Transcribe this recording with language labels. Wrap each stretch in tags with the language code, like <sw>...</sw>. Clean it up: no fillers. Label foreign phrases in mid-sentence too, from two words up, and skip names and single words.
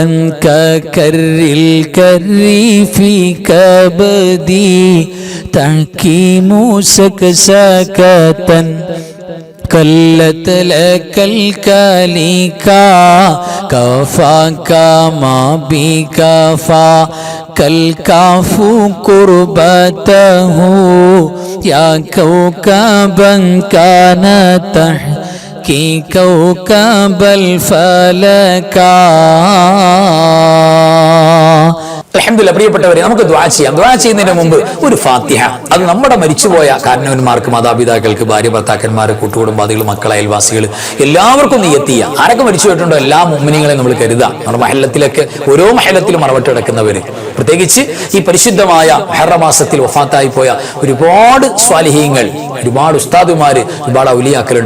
<ml>ككر الكر في كبدي تحكيم سكسكة كلت لك الكليكا كفاك ما بكفى كالكاف قربته يا كوكبا كان تحكي كوكب الفلك. അൽഹംദുലില്ലാഹ് പ്രിയപ്പെട്ടവരെ, നമുക്ക് ദുആ ചെയ്യാം. ദുആ ചെയ്യുന്നതിന് മുമ്പ് ഒരു ഫാത്തിഹ, അത് നമ്മുടെ മരിച്ചുപോയ കാരണവന്മാർക്ക്, മാതാപിതാക്കൾക്ക്, ഭാര്യ ഭർത്താക്കന്മാർ, കൂട്ടുകുടുംബാദികൾ, മക്കൾ, അയൽവാസികൾ എല്ലാവർക്കും നിയ്യത്ത് ചെയ്യാം. ആരൊക്കെ മരിച്ചു പോയിട്ടുണ്ടോ എല്ലാ മുഅ്മിനീങ്ങളെയും നമ്മൾ കരുതാം. നമ്മുടെ മഹല്ലത്തിലൊക്കെ ഓരോ മഹല്ലത്തിലും മറവട്ട് കിടക്കുന്നവര്, പ്രത്യേകിച്ച് ഈ പരിശുദ്ധമായ മുഹറം മാസത്തിൽ വഫാത്തായി പോയ ഒരുപാട് സ്വാലിഹീങ്ങൾ, ഒരുപാട് ഉസ്താദുമാര്, ഒരുപാട് ഔലിയാക്കളുണ്ട്.</ml>